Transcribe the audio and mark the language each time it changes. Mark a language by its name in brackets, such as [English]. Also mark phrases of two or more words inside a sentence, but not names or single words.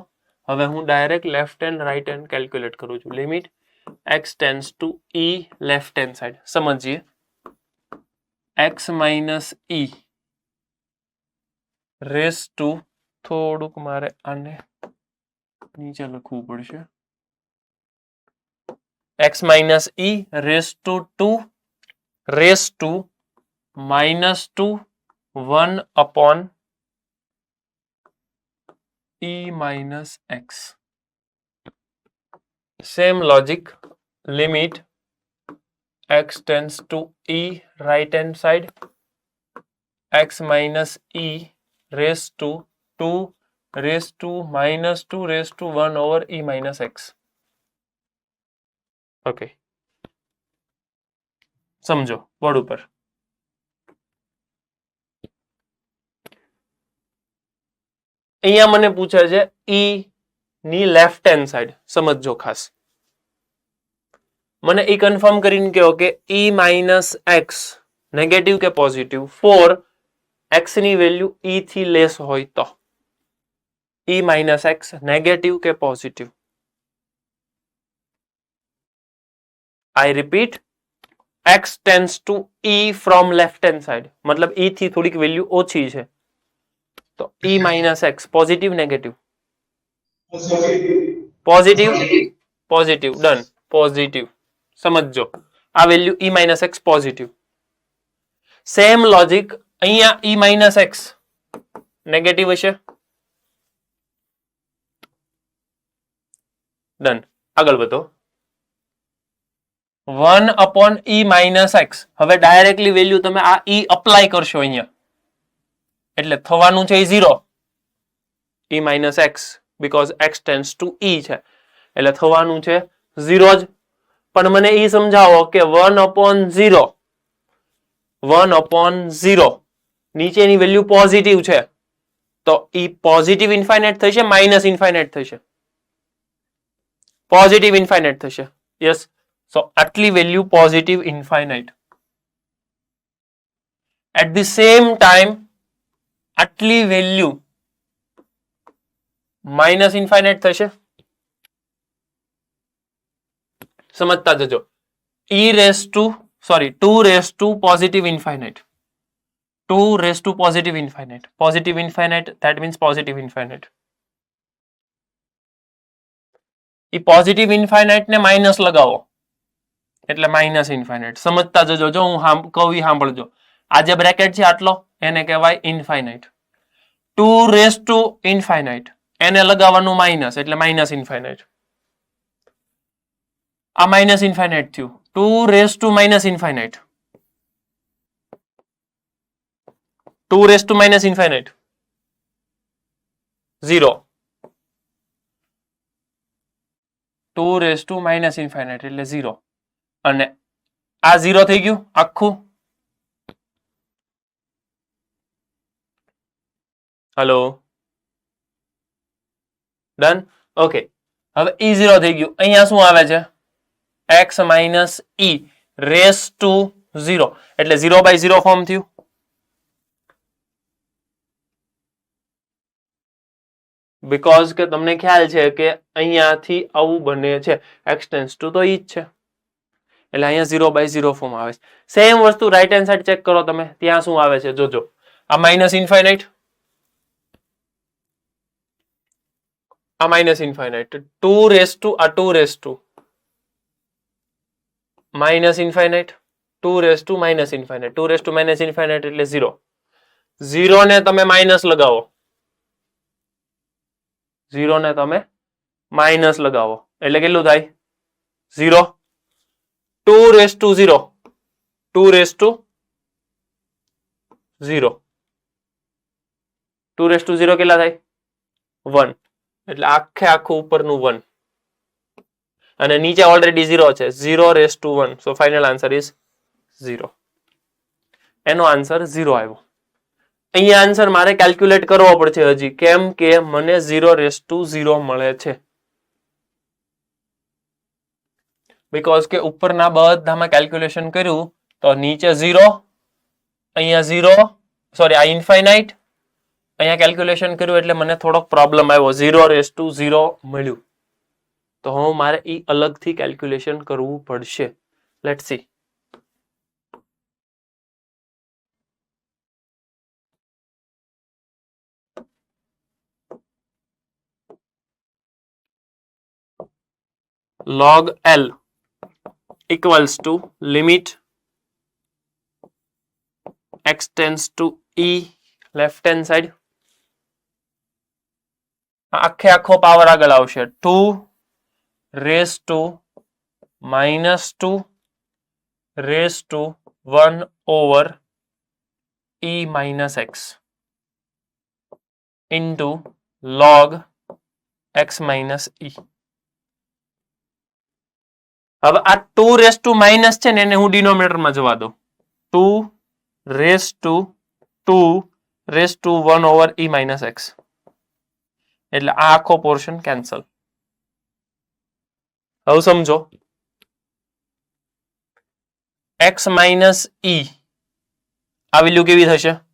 [Gujarati] હવે હું [English] direct left hand right hand calculate [Gujarati] કરું છું. [English] limit x tends to e left hand side. [Gujarati] સમજીએ. [English] x minus e raise to, [Gujarati] થોડુંક મારે આને નીચે લખવું પડશે. [English] x minus e raised to 2 raised to minus 2 1 upon e minus x. Same logic. Limit x tends to e right hand side, x minus e raised to 2 raised to minus 2 raised to 1 over e minus x. [Gujarati] ઓકે, સમજો બોર્ડ ઉપર. અહીંયા મને પૂછે છે e ની [English] left hand side. [Gujarati] સમજજો ખાસ. મને એ કન્ફર્મ કરીને કહો કે [English] e minus x negative [Gujarati] કે [English] positive for x [Gujarati] ની વેલ્યુ e થી લેસ હોય તો. [English] e minus x negative [Gujarati] કે પોઝિટિવ? [English] I repeat, x tends to e from left hand side. [Gujarati] મતલબ e થી થોડીક વેલ્યુ ઓછી છે. તો [English] e minus x positive negative? positive. positive. done. positive. [Gujarati] સમજો આ વેલ્યુ [English] e minus x positive. same logic [Gujarati] અહીંયા [English] e minus x negative [Gujarati] હશે. ડન. આગળ વધો. [English] 1 upon e minus x. [Gujarati] હવે [English] directly value [Gujarati] તમે આ e અપ્લાય કરશો અહીંયા એટલે થવાનું છે 0 [English] e minus x because x tends to e [Gujarati] છે એટલે થવાનું છે 0 જ. પણ મને એ સમજાવો કે [English] 1 upon 0 [Gujarati] નીચેની વેલ્યુ પોઝિટિવ છે તો [English] e positive infinite [Gujarati] થશે [English] minus infinite [Gujarati] થશે? [English] positive infinite [Gujarati] થશે. યસ. સો આટલી વેલ્યુ [English] positive infinite. at the same time [Gujarati] આટલી વેલ્યુ [English] minus infinite [Gujarati] થશે. સમજતા જજો. [English] two raise to positive infinite. 2 raised to positive infinite. Positive infinite, that means positive infinite. [Gujarati] એ [English] positive infinite [Gujarati] ને માઇનસ લગાવો એટલે [English] minus infinite. [Gujarati] સમજતા જજો. જો હું કહું સાંભળજો. આ જે બ્રેકેટ છે આટલો એને કહેવાય ઇન્ફાઇનાઇટ. [English] 2 raised to infinite [Gujarati] એને લગાવવાનું માઇનસ એટલે [English] minus infinite. [Gujarati] આ [English] minus infinite [Gujarati] થયું. [English] 2 raised to minus infinite. 2 raised to minus infinite 0. 2 raised to minus infinite [Gujarati] એટલે 0 અને આ 0 થઈ ગયું આખું. હેલો. ડન. ઓકે. હવે e 0 થઈ ગયું. અહીંયા શું આવે છે? [English] x minus e raised to 0 એટલે 0 by 0 ફોર્મ થયું. [Gujarati] બીકોઝ કે તમને ખ્યાલ છે કે અહીંયાથી આવું બને છે. [English] x tends to [Gujarati] તો ઈ જ છે એટલે અહીંયા [English] 0 by 0 form [Gujarati] આવે છે. સેમ વસ્તુ [English] right hand side check [Gujarati] કરો તમે. ત્યાં શું આવે છે જોજો. આ [English] minus infinite, [Gujarati] આ [English] minus infinite. 2 raised to આ 2 raised to minus infinite. 2 raised to minus infinite. 2 raised to minus infinite એટલે 0. 0 ને તમે માઇનસ લગાવો. 0 ને તમે માઇનસ લગાવો એટલે કેટલું થાય? 0. 2 raised to 0. 2 raised to 0. 2 raised to 0 [Gujarati] કેટલા થાય? [English] 1. [Gujarati] એટલે આખે આખું ઉપરનું 1 અને નીચે ઓલરેડી 0 છે. [English] 0 raised to 1. so final answer is 0. [Gujarati] એનો આન્સર 0 આવ્યો. અહીંયા આન્સર મારે કેલ્ક્યુલેટ કરવો પડશે હજી. કેમ કે મને [English] 0 raised to 0 [Gujarati] મળે છે. બીકોઝ કે ઉપરના બધામાં કેલ્ક્યુલેશન કર્યું તો નીચે 0, અહીંયા 0, સોરી આ ઇન્ફાઇનાઇટ, અહીંયા કેલ્ક્યુલેશન કર્યું એટલે મને થોડોક પ્રોબ્લેમ આવ્યો. [English] 0 raised to 0 [Gujarati] મળ્યું તો હું મારે ઈ અલગથી કેલ્ક્યુલેશન કરવું પડશે. [English] let's see. log L equals to limit x tends to e left hand side. [Gujarati] આખે આખો પાવર આગળ આવશે. [English] 2 raised to minus 2 raised to 1 over e minus x into log x minus e. [Gujarati] હવે આ [English] 2 raised to minus [Gujarati] છે ને એને હું ડિનોમિનેટરમાં જવા દઉં. [English] 2 raised to 1 over e minus x [Gujarati] એટલે આ આખો [English] portion cancel. [Gujarati] હવે સમજો [English] x minus e [Gujarati] આ વેલ્યુ કેવી થશે?